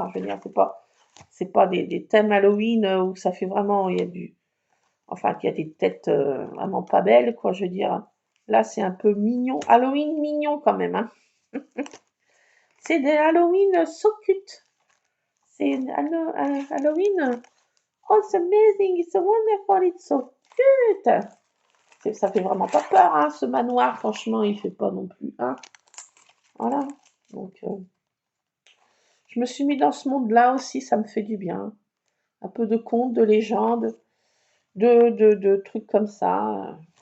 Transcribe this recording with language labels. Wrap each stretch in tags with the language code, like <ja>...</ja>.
<fr>Hein, je veux dire, c'est pas des thèmes Halloween où ça fait vraiment, il y a des têtes vraiment pas belles, quoi. Je veux dire, là c'est un peu mignon, Halloween mignon quand même. Hein. C'est des Halloween</fr> <en>so cute.</en> <fr>C'est Halloween.</fr> <en>Oh, it's amazing, it's so wonderful, it's so cute.</en> <fr>Ça fait vraiment pas peur, hein, ce manoir. Franchement, il fait pas non plus. Hein. Voilà. Donc, je me suis mis dans ce monde-là aussi, ça me fait du bien. Un peu de contes, de légendes, de trucs comme ça.</fr>